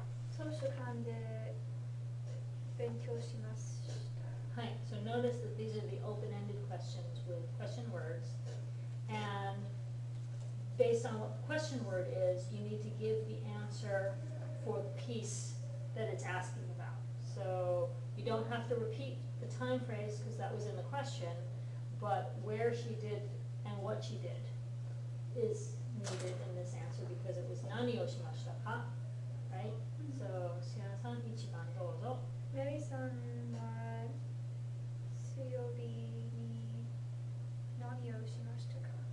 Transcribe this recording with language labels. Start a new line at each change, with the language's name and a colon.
Japanese: 図書館で勉強しました。
English: Hi, so notice that these are the open-ended questions with question words. And based on what the question word is, you need to give the answer for the piece that it's asking about. So you don't have to repeat the time phrase because that was in the question, but where she did and what she did is needed in this answer because it was
Japanese: nani o shimashita ka,
English: right? So, Shiana-san,
Japanese: 1番どうぞ。メリーさんは水曜日に何をしましたか？